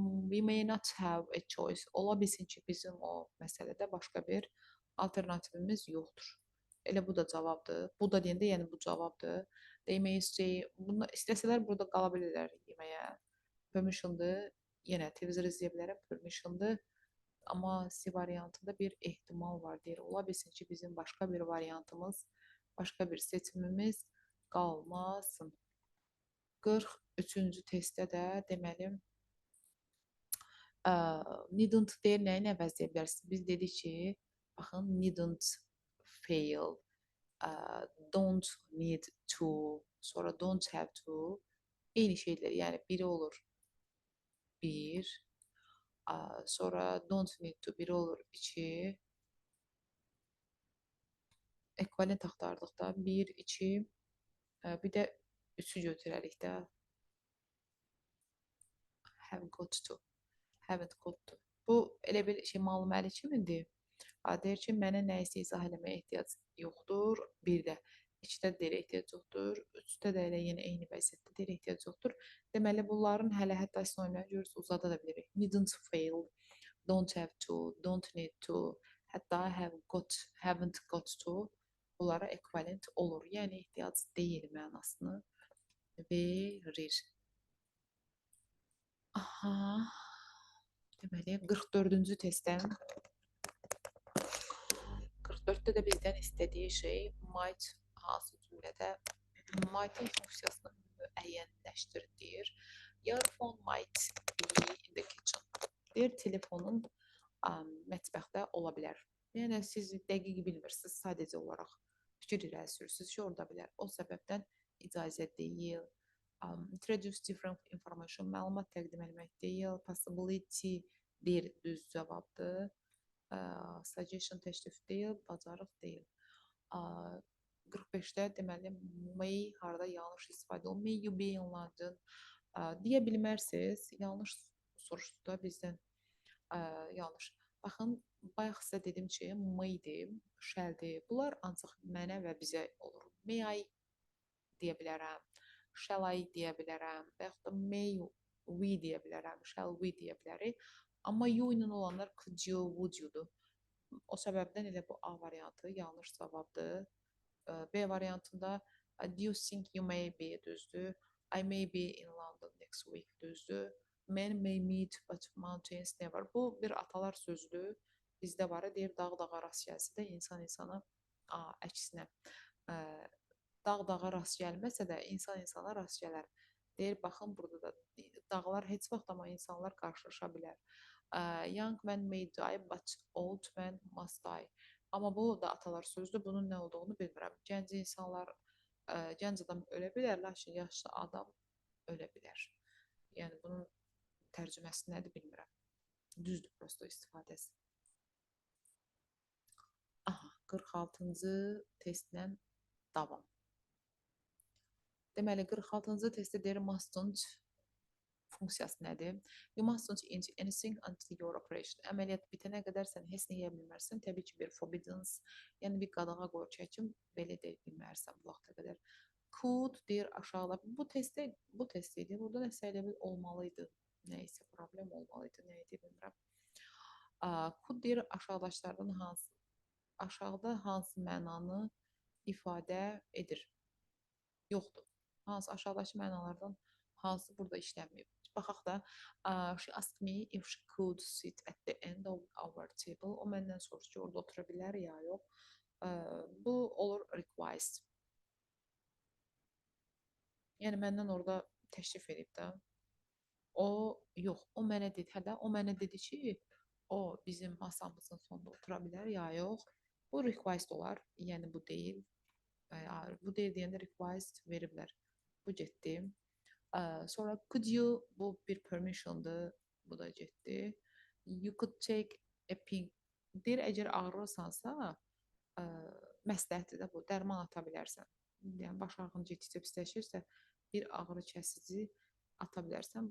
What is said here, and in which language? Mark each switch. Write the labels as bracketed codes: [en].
[en] We may not have a choice. [az] Ola bilsin ki, bizim o məsələdə başqa bir alternativimiz yoxdur. Elə bu da cavabdır. Bu da deyəndə, yəni bu cavabdır. [en] They may stay. [az] Bunu istəsələr burada qala bilirlər yeməyə. Permission'dır. Yenə televizor izləyə bilərəm. Permission'dır. Amma C variantında bir ehtimal var deyir. Ola bilsin ki, bizim başqa bir variantımız, başqa bir seçimimiz qalmasın. 43-cü testdə də deməli needn't deyir, nəyi əvəzləyə bilərsiniz? Biz dedik ki, baxın, needn't fail, don't need to, sonra don't have to, eyni şeylər, yəni biri olur bir, sonra don't need to, biri olur iki, ekvivalent axtardıqda bir, iki, bir də üçü götürərik də, have got to, haven't got to. Bu elə bir şey malum-əli kimidir? Deyir ki, mənə nəyisə izah eləməyə ehtiyac yoxdur. Bir də ikidə deyir ehtiyac yoxdur. Üçdə də elə yenə eyni vəziyyətdə deyir ehtiyac yoxdur. Deməli, bunların hələ hətta sinonimləri görürüz, uzada da bilirik. Needn't fail, don't have to, don't need to, hətta have got, haven't got to bunlara ekvivalent olur. Yəni ehtiyac deyil mənasını verir. Aha. Deməli, 44-cü testdən 44-də də bizdən istədiyi şey might hansı cümlədə might'ın funksiyasını müəyyənləşdir deyir. [en] Your phone might be in the kitchen. [az] Deyir, telefonun mətbəxdə ola bilər. Yəni siz dəqiq bilmirsiniz, sadəcə olaraq fikir irəli sürürsünüz ki, orada bilər. O səbəbdən icazə deyil. Introduce different information, məlumat təqdim etmək deyil. Possibility deyir, düz cavabdır. Suggestion təklif deyil, bacarıq deyil. 45-də deməli may harda yanlış istifadə olunur. [en] May you be in London [az] deyə bilmərsiniz. Yanlış soruşdu da bizdən yanlış. Baxın, bayaq sizə dedim ki, may-dir, shall-dir. Bunlar ancaq mənə və bizə olur. May I deyə bilərəm, shall I deyə bilərəm və yaxud da may we deyə bilərəm, shall we deyə bilərik. Amma you ilə olanlar could you, would you-dur. O səbəbdən elə bu A variantı yanlış cavabdır. B variantında [en] do you think you may be [az] düzdür. [en] I may be in London next week [az] düzdür. [en] Men may meet but mountains never. [az] Bu bir atalar sözüdür. Bizdə var, deyir dağ dağa rast gəlsə də insan insana əksinə dağ dağa rast gəlməsə də insan insana rast gələr. Deyir baxın burada da dağlar heç vaxt amma insanlar qarşılaşa bilər. [en] Young man may die but old man must die. [az] Amma bu da atalar sözüdür. Bunun nə olduğunu bilmirəm. Gənc insanlar, gənc adam ölə bilər, lakin yaşlı adam ölə bilər. Yəni bunun tərcüməsi nədir bilmirəm. Düzdür prosto istifadəsi. Aha, 46-cı testlə davam. Deməli 46-cı testdə deyir mustn't funksiyası nədir? [en] You mustn't eat anything until your operation. [az] Əməliyyat bitənə qədər sən heç nə yeyə bilmərsən. Təbii ki, bir forbidden, yəni bir qadağa qoyub çəkim, belə deyə bilmərsən bu vaxta qədər. Could deyir aşağıda. Bu test idi. Burada nəsə elə bir olmalıydı. Nəysə problem olmalıydı. Nə idi bilmirəm. Could deyir aşağıdaşlardan hansı? Aşağıda hansı mənanı ifadə edir? Yoxdur. Hansı aşağıdakı mənalardan hansı burada işlənməyib? Baxaq da, [en] she asked me if she could sit at the end of our table. [az] O məndən soruşdu ki, orada otura bilər ya yox. Bu olur request. Yəni məndən orada təşrif edib də. O yox, o mənə dedi, o mənə dedi ki, o bizim masamızın sonunda otura bilər ya yox. Bu request olar, yəni bu deyil. Bu deyil deyəndə request veriblər. Bu getdi. Sonra could you, bu bir permission'dır, bu da getdi. [en] You could take a pink. [az] Deyir, əgər ağrırsansa, məsləhətdir də bu, dərman ata bilərsən. Yəni, baş ağrın getdikcə pisləşirsə, bir ağrı kəsici ata bilərsən.